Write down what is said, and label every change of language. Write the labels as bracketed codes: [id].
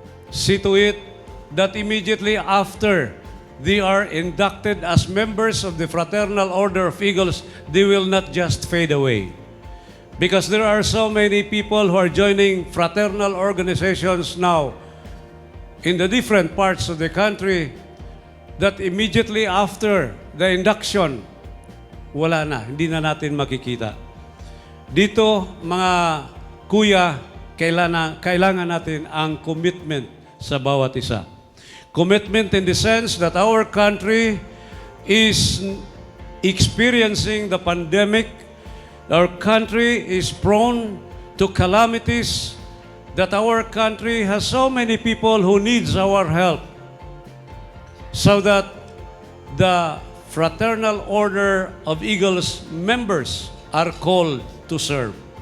[en] See to it that immediately after they are inducted as members of the Fraternal Order of Eagles, they will not just fade away. Because there are so many people who are joining fraternal organizations now in the different parts of the country that immediately after the induction, [tl] wala na, hindi na natin makikita. Dito, mga kuya, kailangan natin ang commitment sa bawat isa. [en] Commitment in the sense that our country is experiencing the pandemic. Our country is prone to calamities, that our country has so many people who needs our help, so that the Fraternal Order of Eagles members are called to serve.